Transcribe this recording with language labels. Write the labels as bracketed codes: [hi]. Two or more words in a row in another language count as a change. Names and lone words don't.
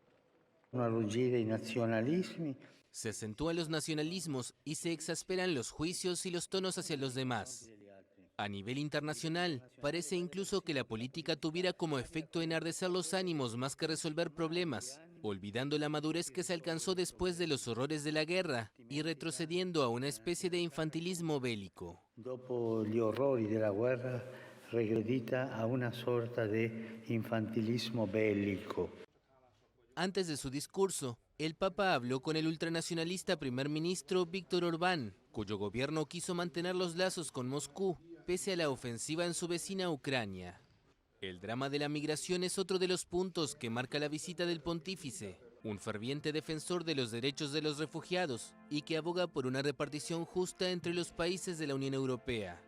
[es] Se acentúan los nacionalismos y se exasperan los juicios y los tonos hacia los demás. A nivel internacional, parece incluso que la política tuviera como efecto enardecer los ánimos más que resolver problemas, olvidando la madurez que se alcanzó después de los horrores de la guerra y retrocediendo a una especie de infantilismo bélico. [it] Dopo gli orrori della guerra, regredita a una sorta [es] de infantilismo bélico. Antes de su discurso, el Papa habló con el ultranacionalista primer ministro Víctor Orbán, cuyo gobierno quiso mantener los lazos con Moscú, pese a la ofensiva en su vecina Ucrania. El drama de la migración es otro de los puntos que marca la visita del pontífice, un ferviente defensor de los derechos de los refugiados y que aboga por una repartición justa entre los países de la Unión Europea.